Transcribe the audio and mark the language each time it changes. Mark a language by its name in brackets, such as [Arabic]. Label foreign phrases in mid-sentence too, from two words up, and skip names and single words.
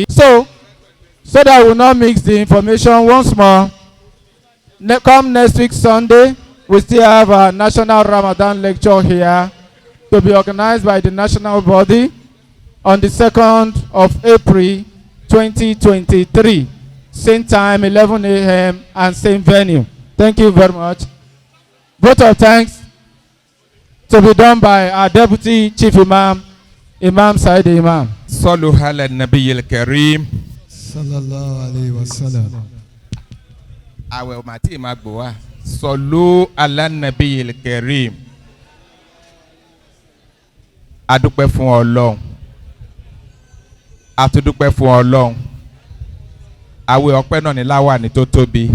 [English] So that we will not mix the information once more, come next week Sunday, we still have a national Ramadan lecture here to be organized by the national body on the 2nd of April 2023. Same time, 11 a.m. and same venue. Thank you very much. Vote of thanks to be done by our Deputy Chief Imam, Imam Said Imam. [Arabic] صلوا على النبي الكريم. صلى الله عليه وسلم. [Yoruba] Àwẹ̀ ò mà tí ì máa gbò wá. [Arabic] صلوا على النبي الكريم. [Yoruba] A dúpẹ́ fún Ọlọ́run. A tún dúpẹ́ fún Ọlọ́run. Àwẹ̀ ọpẹ́ náà ní láwàní tó tóbi.